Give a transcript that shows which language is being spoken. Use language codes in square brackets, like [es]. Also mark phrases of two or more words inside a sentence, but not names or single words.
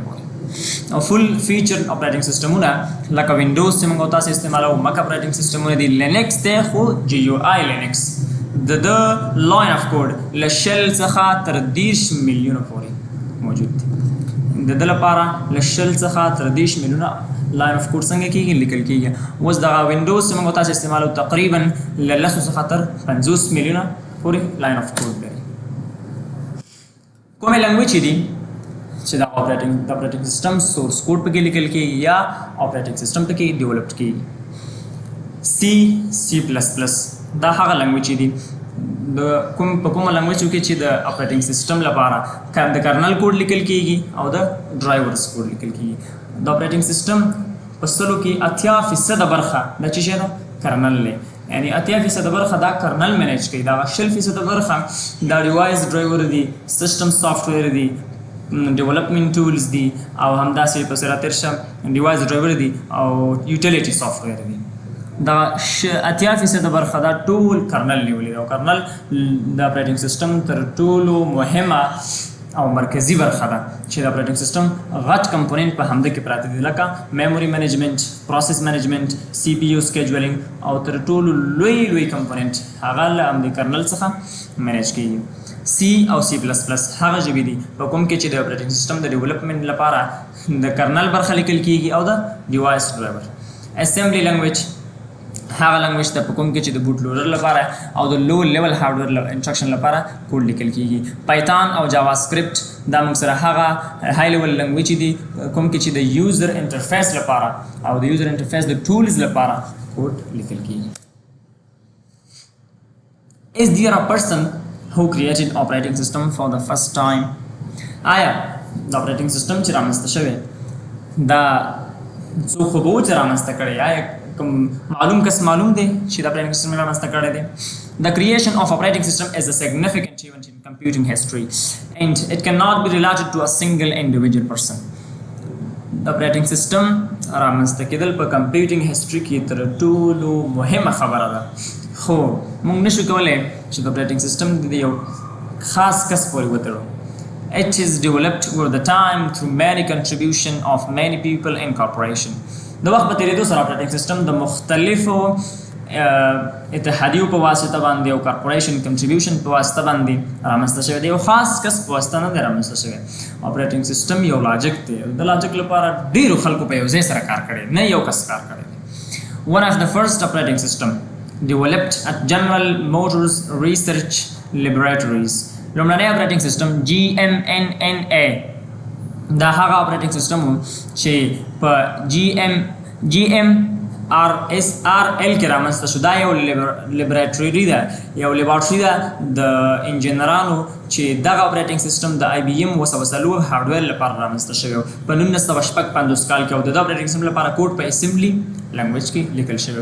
[ps] پورې او [en] full feature operating systems [ps] لکه وینډوز چې موږ تاسو استعمالو [en] Mac operating systems [ps] دي لینکس ته خو جی یو آی لینکس د [en] line of code [ps] له شل څخه تر 10 میلیونه پورې موجود دي د لپاره له شل څخه تر 10 میلیونه [en] line of code [ps] څنګه کیږي لیکل کیږي اوس د وینډوز چې موږ تاسو استعمالو تقریبا له 10 څخه تر 50 میلیونه پورې [en] line of code [ps] لري کومه لنګویج دي چې دا [en] operating system source code [ps] پکې لیکل کیږي یا [en] operating system [ps] پکې developed کیږي C دا هغه لنګویج دي د کومه لنګویج کې چې د [en] operating system [ps] لپاره د kernel کوډ لیکل کیږي او د drivers کوډ لیکل کیږي د [en] operating system [ps] په سلو کې 80% برخه د چې شه kernel لري یعنی 80% برخه دا [en] kernel manage [ps] کوي دا 20% برخه دا device driver دي [en] system software [ps] دي [en] development tools [ps] دي او همداسې په سره ترشه [en] device driver [ps] دي او [en] utility software [ps] دي دا 80% برخه دا ټول kernel نیولې او kernel د [en] operating system [ps] تر ټولو مهمه او مرکزی برخه ده چې د [en] operating system [ps] غټ کمپوننت په همده کې پراته دي لکه [en] memory management process management CPU scheduling [ps] او تر ټولو لوی کمپوننت هغه له kernel څخه manage کیږي C او C++ هغه ژبې دي په کوم کې چې د [en] operating system [ps] د development لپاره د kernel برخه لیکل کیږي او د [en] device driver assembly language [ps] هغه لنګویج ته په کوم کې چې د [en] boot loader [ps] لپاره او د [en] low level hardware instruction [ps] لپاره کوډ لیکل کیږي پایتون او جاوا سکرپټ دا موږ سره هغه [en] high level language [ps] دي کوم کې چې د [en] user interface [ps] لپاره او د [en] user interface [ps] د ټولز لپاره کوډ لیکل کیږي [en] Is there a person who created operating system for the first time [ps] آیا د operating system چې رامنځته شوی دا څو خو به چې رامنځته کړی آیا معلوم کس معلوم دی چې د operating system رامنځته کړی دی [en] The creation of operating system is a significant event in computing history and it cannot be related to a single individual person. The operating system [ps] رامنځته کېدل په [en] computing history [ps] کې تر ټولو مهمه خبره ده خو موږ نشو کولی چې د [en] operating system [ps] د یو خاص کس پورې وتړو [en] It is developed over the time through many contribution of many people and corporation. [ps] د وخت په تیریدو سره [en] operating system [ps] د مختلفو اتحادیو په واسطه باندې او [en] corporation contribution [ps] په واسطه باندې رامنځته شوی دی یو خاص کس په واسطه نه دی رامنځته شوی [en] operating system [ps] یو لاجک دی د لاجک لپاره ډیرو خلکو په یو ځای سره کار کړی نه یو کس کار کړی [en] One of the first operating system developed at General Motors Research Laboratories [ps] لومړنی [en] operating system [ps] GMNNA دا هغه [en] operating system [ps] چې په GMRSRL کې رامنځته شو. دا یو لیبارټري ده، یو لیبارټري ده د انجینرانو چې دغه [en] operating system [ps] د IBM وسلو هارډویر لپاره رامنځته شوی و په 1955 کال کې، او د [en] operating system [ps] لپاره کوډ په [en] assembly language [ps] کې لیکل شوی.